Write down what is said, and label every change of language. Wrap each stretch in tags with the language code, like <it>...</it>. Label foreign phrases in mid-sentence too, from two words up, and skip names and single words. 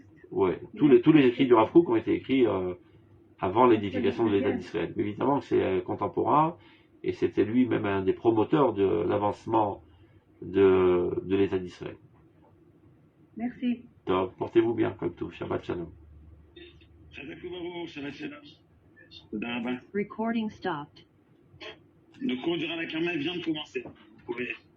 <fr>Ouais, tous les écrits du Rav Kook ont été écrits avant l'édification de l'État d'Israël. Mais évidemment que c'est contemporain et c'était lui-même un des promoteurs de l'avancement de l'État d'Israël. Merci. Donc, portez-vous bien, comme tout.</fr> <he>שבת שלום. שבת שלום. תודה רבה.</he> <en>Recording stopped.</en> <fr>Le cours du Rav Carmel vient de commencer. Vous pouvez</fr>